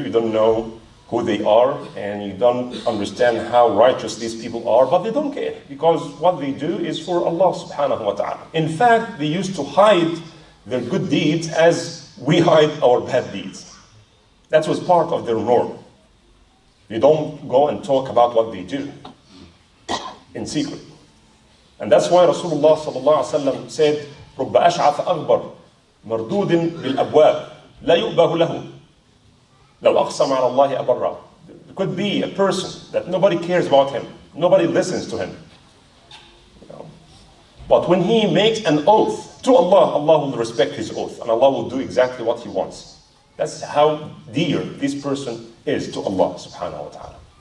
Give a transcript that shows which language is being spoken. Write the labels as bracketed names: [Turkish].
[English] You don't know who they are, and you don't understand how righteous these people are, but they don't care, because what they do is for Allah subhanahu wa ta'ala. In fact, they used to hide their good deeds as we hide our bad deeds. That was part of their norm. They don't go and talk about what they do in secret. And that's why Rasulullah sallallahu alaihi wasallam said, [Arabic] رُبَّ أَشْعَثَ أَغْبَرْ مَرْدُودٍ بِالْأَبْوَابِ لَا يُؤْبَهُ لَهُ لَوْ أَقْسَمَ عَلَى اللَّهِ أَبَرَّهُ. [English] There could be a person that nobody cares about him, nobody listens to him. But when he makes an oath to Allah, Allah will respect his oath, and Allah will do exactly what he wants. That's how dear this person is to Allah subhanahu wa ta'ala.